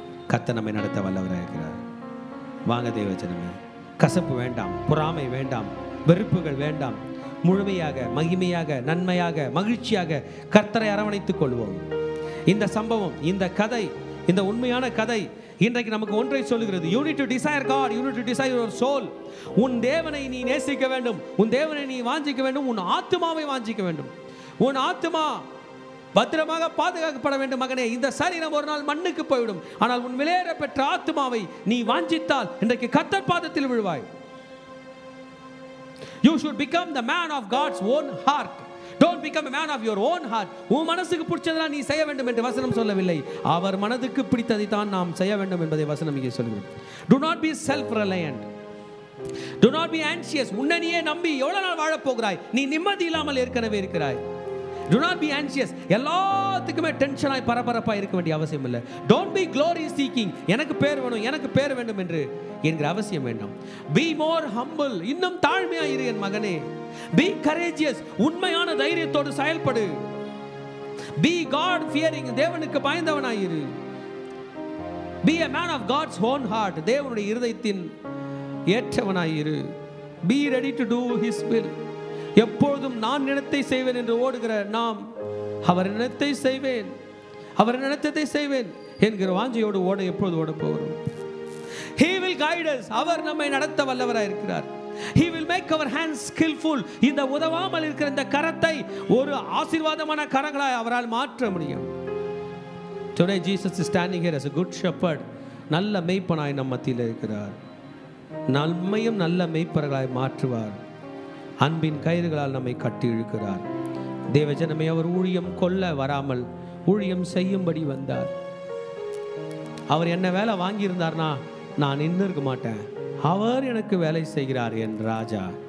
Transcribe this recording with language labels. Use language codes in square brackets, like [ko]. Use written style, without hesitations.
[ta] கர்த்தர் நம்மை நடத்த வல்லவராக இருக்கிறார். வாங்க தேவஜனமே, கசப்பு வேண்டாம், பொறாமை வேண்டாம், வெறுப்புகள் வேண்டாம். முழுமையாக, மகிமையாக, நன்மையாக, மகிழ்ச்சியாக கர்த்தரை அரவணைத்துக் கொள்வோம். இந்த சம்பவம், இந்த கதை, இந்த உண்மையான கதை இன்றைக்கு நமக்கு ஒன்றை சொல்லுகிறது. [en] You need to desire God, you need to desire your soul. [ta] உன் தேவனை நீ நேசிக்க வேண்டும், உன் தேவனை நீ வாஞ்சிக்க வேண்டும், உன் ஆத்துமாவை வாஞ்சிக்க வேண்டும். உன் ஆத்துமா பத்திரமாக பாதுகாக்கப்பட வேண்டும். மகனே, இந்த சரீரம் ஒரு நாள் மண்ணுக்கு போய்விடும். ஆனால் உன் விலையேற பெற்ற ஆத்துமாவை நீ வாஞ்சித்தால் இன்றைக்கு கர்த்தர் பாதத்தில் விழுவாய். [en] You should become the man of God's own heart. Don't become a man of your own heart. [ta] உன் மனசுக்கு பிடிச்சதெல்லாம் நீ செய்ய வேண்டும் என்று வசனம் சொல்லவில்லை. அவர் மனதுக்கு பிடித்ததை தான் நாம் செய்ய வேண்டும் என்பதை வசனம் இங்கே சொல்கிறது. [en] Do not be self-reliant. Do not be anxious. [ta] உன்னை நீயே நம்பி எவ்வளவு நாள் வாழப் போகிறாய்? நீ நிம்மதி இல்லாமல் ஏற்கனவே இருக்கிறாய். [en] Do not be anxious. [ta] எல்லாத்துக்குமே டென்ஷனாய் பரபரப்பாக இருக்க வேண்டிய அவசியம் இல்லை. [en] Don't be glory seeking. [ta] எனக்கு பேர் வேணும், எனக்கு பேர் வேண்டும் என்று என்கிற அவசியம் வேண்டாம். [en] Be more humble. [ta] இன்னும் தாழ்மையாக இரு என் மகனே. [en] Be courageous. [ta] உண்மையான தைரியத்தோடு செயல்படு. [en] Be God fearing. [ta] தேவனுக்கு பயந்தவனாய் இரு. [en] Be a man of God's own heart. [ta] தேவனுடைய இருதயத்தின் ஏற்றவனாய் இரு. [en] Be ready to do his will. [ta] எப்பொழுதும் நான் நினைத்தை செய்வேன் என்று ஓடுகிற நாம், அவர் நினைத்தை செய்வேன், அவர் நினைத்ததை செய்வேன் என்கிற வாஞ்சையோடு ஓட எப்பொழுது ஓட போகிறோம்? [en] He will guide us. [ta] அவர் நம்மை நடத்த வல்லவராய் இருக்கிறார். [en] He will make our hands skillful. [ta] இந்த உதவாமல் இருக்கிற இந்த கரத்தை ஒரு ஆசீர்வாதமான கரங்களாய் அவரால் மாற்ற முடியும். [en] Today Jesus is standing here as a good shepherd. [ta] நல்ல மேய்ப்பனாய் நம் மத்தியில் இருக்கிறார். நம்மையும் நல்ல மேய்ப்பர்களாய் மாற்றுவார். அன்பின் கயிறுகளால் நம்மை கட்டி இழுக்கிறார். தேவஜனமே, அவர் ஊழியம் கொல்ல வராமல் ஊழியம் செய்யும்படி வந்தார். அவர் என்ன வேலை வாங்கியிருந்தார்னா நான் நின்று இருக்க மாட்டேன். அவர் எனக்கு வேலை செய்கிறார் என் ராஜா.